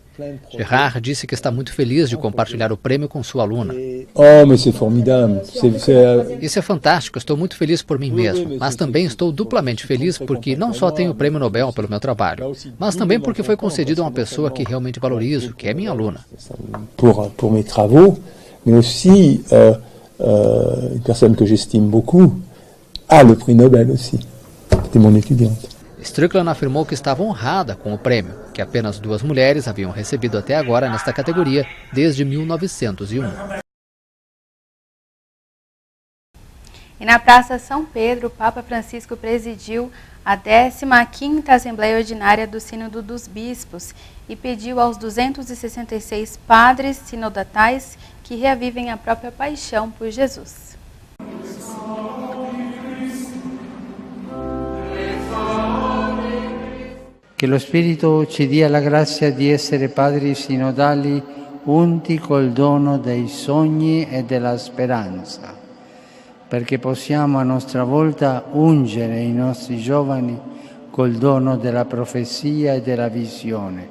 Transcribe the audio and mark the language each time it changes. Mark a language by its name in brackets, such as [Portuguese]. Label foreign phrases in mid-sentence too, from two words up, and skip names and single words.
[Portuguese] Gerard disse que está muito feliz de compartilhar o prêmio com sua aluna. Isso é fantástico, estou muito feliz por mim mesmo, mas também estou duplamente feliz porque não só tenho o prêmio Nobel pelo meu trabalho, mas também porque foi concedido a uma pessoa que realmente valorizo, que é minha aluna. [French] Pour mes travaux, mais aussi une personne que j'estime beaucoup a le prix Nobel aussi. C'était mon étudiante. [Portuguese] Strickland afirmou que estava honrada com o prêmio, que apenas 2 mulheres haviam recebido até agora nesta categoria desde 1901. E na Praça São Pedro, o Papa Francisco presidiu a 15ª Assembleia Ordinária do Sínodo dos Bispos e pediu aos 266 padres sinodatais que reavivem a própria paixão por Jesus. [Italian] Che lo Spirito ci dia la grazia di essere padri sinodali unti col dono dei sogni e della speranza, perché possiamo a nostra volta ungere i nostri giovani col dono della profezia e della visione.